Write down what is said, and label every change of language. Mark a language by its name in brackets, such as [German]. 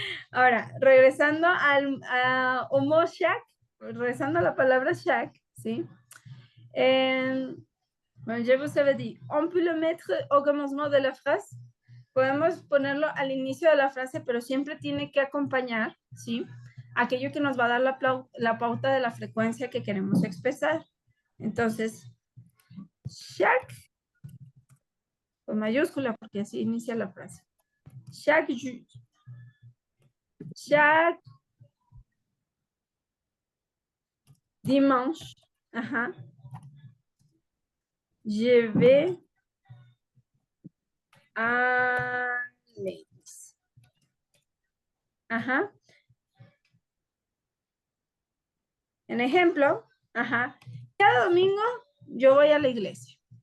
[Spanish] Ahora, regresando a homo shack, regresando a la palabra shack, ¿sí? [French] Bueno, je vous avais dit, on peut le mettre au commencement de la phrase. [Spanish] Podemos ponerlo al inicio de la frase, pero siempre tiene que acompañar, ¿sí? Aquello que nos va a dar la pauta de la frecuencia que queremos expresar. Entonces, chaque, con mayúscula, porque así inicia la frase. [French] Chaque dimanche, ajá, je vais a l'église. [Spanish] Ajá. En ejemplo, ajá, cada domingo yo voy a la iglesia.